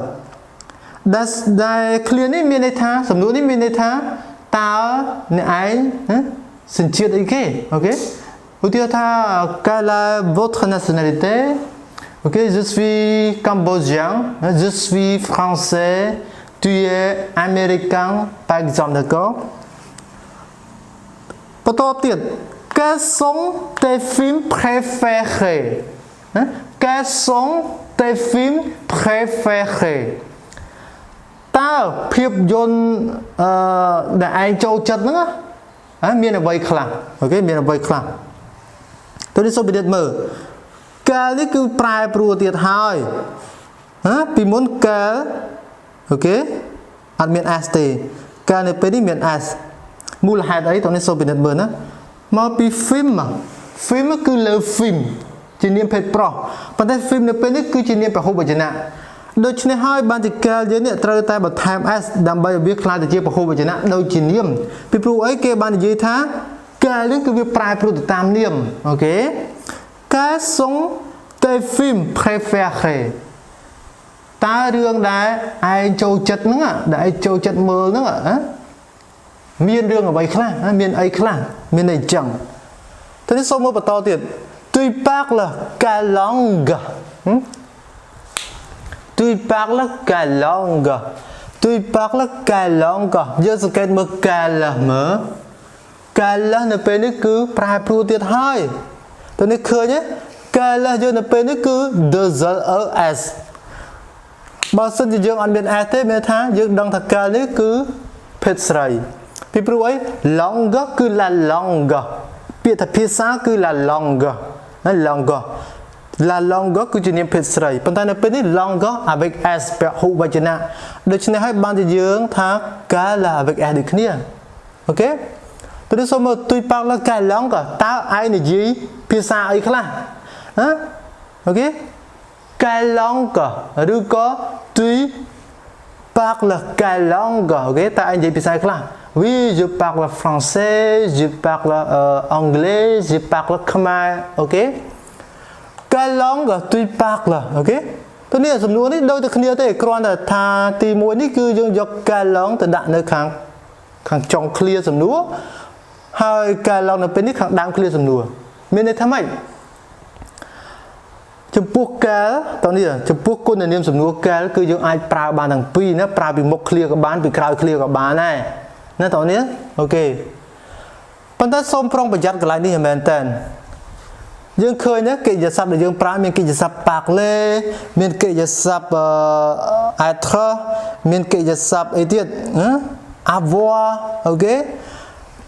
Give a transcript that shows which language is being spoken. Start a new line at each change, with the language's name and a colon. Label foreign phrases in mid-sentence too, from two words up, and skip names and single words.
Khmer: ដែលឃ្លានេះមានន័យថាសំនួរនេះមានន័យថាតើអ្នកឯងសញ្ជាតិអីគេអូខេឧទាហរណ៍ថា
French: quelle est votre nationalité ok je suis cambodgien je suis français tu es américain par exemple d'accord
Khmer: បន្តទៀត
French: quels sont tes films préférés quels sont tes films préférés
Khmer: តើភាពយន្តដែលឯងចូលចិត្តហ្នឹងមានអ្វីខ្លះអូខេមានអ្វីខ្លះទៅនេះសូមពិនិត្យមើលកាលនេះគឺប្រែប្រួលទៀតហើយពីមុនកាលអូខេ អត់មាន s ទេកាលនៅពេលនេះមាន s មូលហេតុអីទៅនេះសូមពិនិត្យមើលណាមកពី film គឺលើ film ជានាមភេទប្រុសប៉ុន្តែ film នៅពេលនេះគឺជានាមពហុវចនៈដូច្នេះហើយបានជាកាលយើងនេះត្រូវតែបន្ថែម s ដើម្បីឲ្យ វាក្លាយទៅជាពហុវចនៈដូចជានាមពីព្រោះអីគេបាននិយាយថាកាលនេះគឺវាប្រែប្រួលទៅតាមនាមអូខេ
French: quels sont tes films préférés
Khmer: តើរឿងដែលឯងចូលចិត្តហ្នឹងដែលឯងចូលចិត្តមើលហ្នឹងមានរឿងអ្វីខ្លះមានអីខ្លះមានអីចឹងទៅនេះសូមមើលបន្តទៀត
French: tu parles quelle langue tu parles quelle langue
Khmer: tu parles quelle langue យើងសង្កេតមើល quelle មើល quelle នៅពេលនេះគឺប្រែប្រួលទៀតហើយទៅនេះឃើញទេ quelle យើងនៅពេលនេះគឺ 2l បើសិនជាយើងអត់មាន s ទេមានថាយើងដឹង ថា quelle នេះគឺភេទស្រីពីព្រោះអី langue គឺ
French: la langue
Khmer: ពាក្យថាភាសាគឺ
French: la langue langue la langue
Khmer: គឺជានាមភេទស្រីប៉ុន្តែនៅពេលនេះ
French: langue avec s
Khmer: ព ហុវចនៈដូច្នេះហើយបានជាយើងថា
French: quelle avec s
Khmer: ដូចគ្នាអូខេទៅនេះសូមមើល
French: tu parles quelle langue
Khmer: តើឯងនិយាយភាសាអីខ្លះអូខេ
French: quelle langue
Khmer: ឬក៏
French: tu parles quelle langue
Khmer: អូខេតើឯង និយាយភាសាខ្លះ
French: oui je parle français je parle anglais je parle khmer
Khmer: អូខេ
French: quelle langue tu parles
Khmer: អូខេទៅនេះសំណួរនេះដូចតែគ្នាទេគ្រាន់តែថាទី1នេះគឺយើងយក
French: quelle langue
Khmer: ទៅដាក់នៅខាងចុង clear សំណួរហើយ
French: quelle langue
Khmer: នៅពេលនេះខាងដើម clear សំណួរមានន័យថាម៉េច ចំពោះ quelle តោះនេះចំពោះគុណនាមសំណួរ quelle គឺយើងអាចប្រើបានទាំងពីរណាប្រើពីមុខ clear ក៏បានពីក្រោយ clear ក៏បានដែរណាតោះនេះអូខេប៉ុន្តែសូមប្រុងប្រយ័ត្នកន្លែងនេះមែនតើយើងឃើញណាកិរិយាសព្ទដែលយើងប្រើមានកិរិយាសព្ទ parler មានកិរិយាសព្ទ être មានកិរិយាសព្ទអីទៀតavoir អូខេ